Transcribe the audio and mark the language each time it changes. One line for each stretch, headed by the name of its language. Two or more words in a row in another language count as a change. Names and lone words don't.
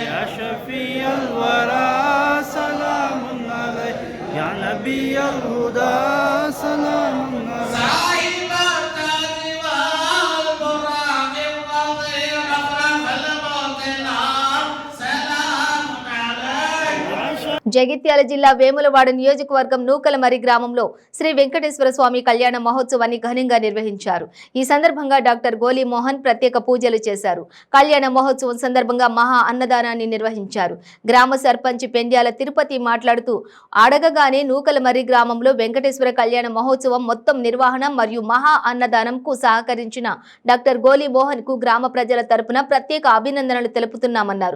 Arabic: يا شفيع الورى سلام عليك يا نبي الهدى سلام عليك. صاحب التاج والبراق وذي رفع المتنى سلام عليك.
Telugu: జగిత్యాల జిల్లా వేములవాడ నియోజకవర్గం నూకలమరి గ్రామంలో శ్రీ వెంకటేశ్వర స్వామి కళ్యాణ మహోత్సవాన్ని ఘనంగా నిర్వహించారు. ఈ సందర్భంగా డాక్టర్ గోలి మోహన్ ప్రత్యేక పూజలు చేశారు. కళ్యాణ మహోత్సవం సందర్భంగా మహా అన్నదానాన్ని నిర్వహించారు. గ్రామ సర్పంచ్ పెండ్యాల తిరుపతి మాట్లాడుతూ అడగగానే నూకలమరి గ్రామంలో వెంకటేశ్వర కళ్యాణ మహోత్సవం మొత్తం నిర్వహణ మరియు మహా అన్నదానంకు సహకరించిన డాక్టర్ గోలి మోహన్ కు గ్రామ ప్రజల తరపున ప్రత్యేక అభినందనలు తెలుపుతున్నామన్నారు.